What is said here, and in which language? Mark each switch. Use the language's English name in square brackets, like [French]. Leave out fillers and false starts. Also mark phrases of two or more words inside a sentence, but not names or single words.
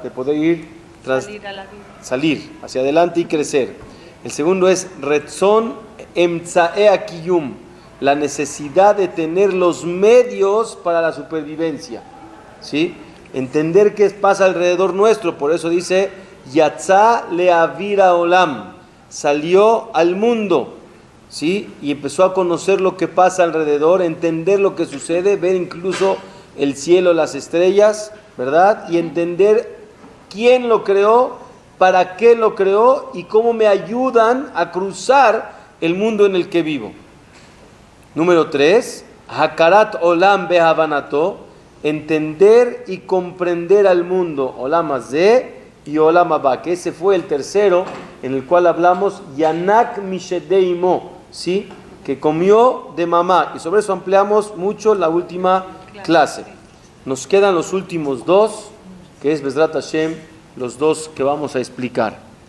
[Spanish] De poder ir salir hacia adelante y crecer. El segundo es [Hebrew] רצון אמצעי הקיום, [Spanish] la necesidad de tener los medios para la supervivencia, ¿sí? Entender qué pasa alrededor nuestro. Por eso dice [Aramaic] יצא לאוירא דעלמא, [Spanish] salió al mundo, ¿sí? Y empezó a conocer lo que pasa alrededor, entender lo que sucede, ver incluso el cielo, las estrellas, ¿verdad? Y entender quién lo creó, para qué lo creó y cómo me ayudan a cruzar el mundo en el que vivo. Número 3, [Hebrew] הכרת עולם בהבנתו, [Spanish] entender y comprender al mundo, [Hebrew] עולם הזה y עולם הבא, [Spanish] que ese fue el tercero en el cual hablamos, [Hebrew] ינק משדי אמו, [Spanish] ¿sí? Que comió de mamá, y sobre eso ampliamos mucho la última clase. Nos quedan los últimos 2, que es [Hebrew] בעזרת השם, [Spanish] los 2 que vamos a explicar.